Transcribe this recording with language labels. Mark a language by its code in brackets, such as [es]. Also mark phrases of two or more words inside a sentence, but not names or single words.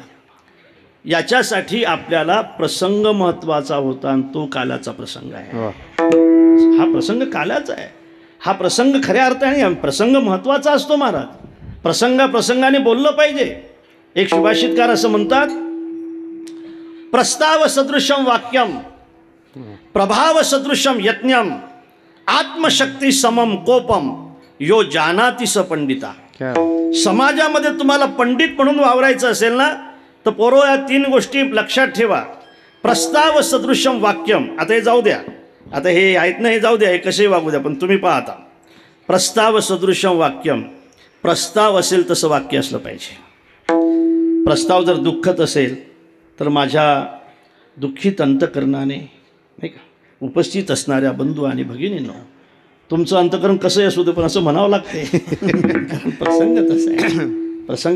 [mr] याच्यासाठी आपल्याला प्रसंग महत्त्वाचा होता आणि तो कालाचा प्रसंग आहे. हा प्रसंग कालाचा आहे. हा प्रसंग खऱ्या अर्थाने प्रसंग महत्त्वाचा असतो महाराज. प्रसंगाने बोललं पाहिजे. एक सुभाषितकार असं म्हणतात, [sa] प्रस्ताव सदृशम वाक्यम, प्रभाव सदृशम यज्ञम, आत्मशक्ती समम कोपम, यो जानाति स पंडिता. [mr] समाजामध्ये तुम्हाला पंडित म्हणून वावरायचं असेल ना, तर पोरो या 3 गोष्टी लक्षात ठेवा. [sa] प्रस्ताव सदृशम वाक्यम, [mr] आता हे जाऊ द्या, आता हे आहेत ना, हे जाऊ द्या, हे कसे वागू द्या, पण तुम्ही पाहता. [sa] प्रस्ताव सदृशम वाक्यम, [mr] प्रस्ताव असेल तसं वाक्य असलं पाहिजे. प्रस्ताव जर दुःखत असेल तर माझ्या दुःखित अंतकरणाने, नाही का, उपस्थित असणाऱ्या बंधू आणि भगिनींनो, तुमचं अंतकरण कसंही असू दे पण असं म्हणावं लागते. कारण प्रसंग तसा आहे.